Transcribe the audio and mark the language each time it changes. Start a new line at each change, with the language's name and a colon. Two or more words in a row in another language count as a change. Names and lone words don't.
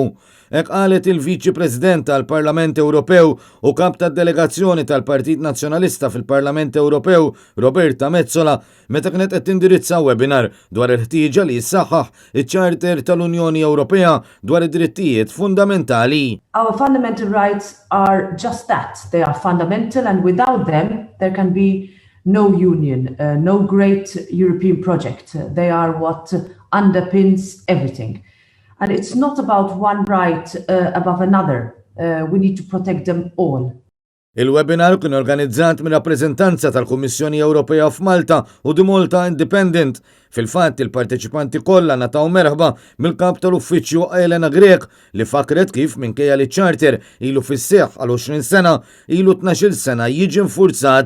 Maltese: Hekk qalet il-Viċi President tal-Parlament Ewropew u kap tad-delegazzjoni tal-Partit Nazzjonalista fil-Parlament Ewropew, Roberta Metsola, meta kienet qed tindirizza webinar dwar il-ħtieġa li jsaħħaħ iċ-Charter tal-Unjoni Ewropea dwar id-drittijiet fundamentali.
English: Our fundamental rights are just that. They are fundamental, and without them there can be no union, no great European project. They are what underpins everything. And it's not about one right above another. We need to protect them all.
Maltese: Il-webinar kien organizzat minn rappreżentanza tal-Kummissjoni Ewropea f'Malta u di Malta Independent. Fil-fatt il-parteċipanti kollha nataw merħba mill-kap tal-uffiċċju Elena Grek li fakret kif minkejja li charter ilu fis-seħħ għal 20 sena ilu 12 sena jiġi nfurzat.